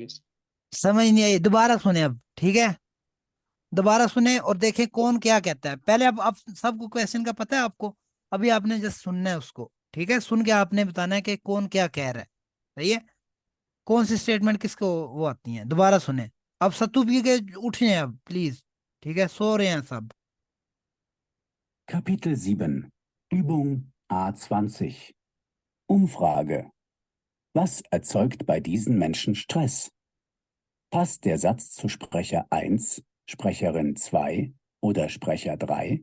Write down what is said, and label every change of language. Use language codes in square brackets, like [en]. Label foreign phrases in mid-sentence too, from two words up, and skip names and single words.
[hi] समझ नहीं आई, दोबारा सुने अब, ठीक है? दोबारा सुने और देखें कौन क्या कहता है। पहले अब सबको क्वेश्चन का पता है आपको, अभी आपने जस्ट सुनना है उसको, ठीक है? सुन के आपने बताना है कि कौन क्या कह रहा है, सही है? कौन सी स्टेटमेंट किसको वो आती है, दोबारा सुने। अब सत्तू पी के उठे अब प्लीज, ठीक है? सो रहे हैं सब। [de] Kapitel 7, Übung A20. Umfrage. Was erzeugt bei diesen Menschen Stress? Passt der Satz zu Sprecher 1, Sprecherin 2 oder Sprecher 3?